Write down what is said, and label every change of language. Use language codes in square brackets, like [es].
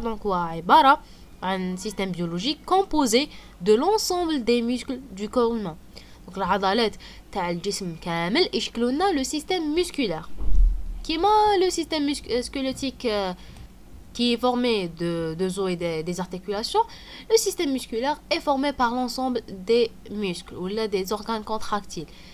[fr] Donc, [ar] هو عبارة [fr] un système biologique composé de l'ensemble des muscles du corps humain. [ar] Donc العضلات تاع الجسم كامل يشكلوا لنا [fr] le système musculaire. كيما le système squelettique qui est formé de os et des articulations, le système musculaire est formé par l'ensemble des muscles ou des organes contractiles.